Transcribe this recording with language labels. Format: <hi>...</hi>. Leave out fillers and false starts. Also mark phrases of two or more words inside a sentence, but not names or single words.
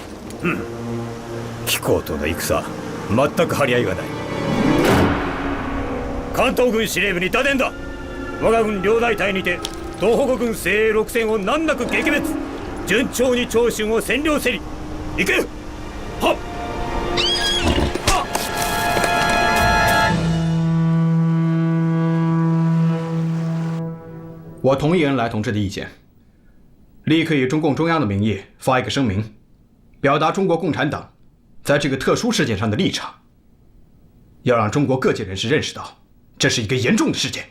<ja>紀行との戦、全く張り合いがない。関東軍司令部に打電だ。我が軍両大隊にて東北軍精鋭6戦を難なく撃滅。順調に長春を占領せり。行け。はっ。</ja> <zh>我同意恩来同志的意见，立刻以中共中央的名义发一个声明，表达中国共产党在这个特殊事件上的立场，要让中国各界人士认识到，这是一个严重的事件。</zh>